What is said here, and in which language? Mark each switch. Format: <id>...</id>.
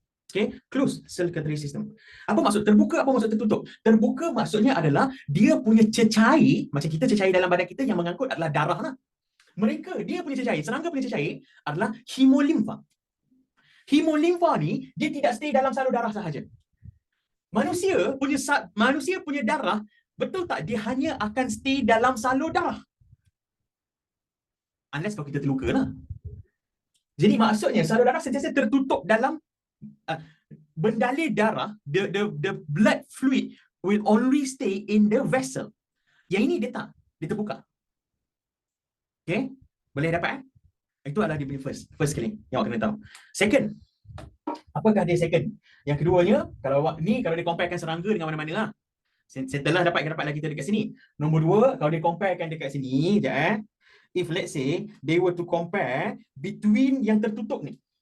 <en>Okay, closed circulatory system.</en> <ms>Apa maksud terbuka, apa maksud tertutup? Terbuka maksudnya adalah dia punya cecair, macam kita cecair dalam badan kita yang mengangkut adalah darah lah. Dia punya cecair, serangga punya cecair adalah hemolimfa. Hemolimfa ni dia tidak stay dalam salur darah sahaja. Manusia punya darah, betul tak, dia hanya akan stay dalam salur darah. Unless kalau kita terluka lah. Jadi maksudnya salur darah sentiasa tertutup dalam bendalir darah.</ms> <en>The blood fluid will only stay in the vessel.</en> <ms>Yang ini dia tak, dia terbuka. Okay, boleh dapat Itu adalah dia punya first kali yang awak kena tahu. Second, apakah dia second? Yang keduanya, kalau dia comparekan serangga dengan mana-mana lah. Setelah dapatlah kita dekat sini. Nombor 2, kalau dia comparekan dekat sini, sekejap</ms> <en>if let's say they were to compare between</en> <ms>yang tertutup ni.</ms>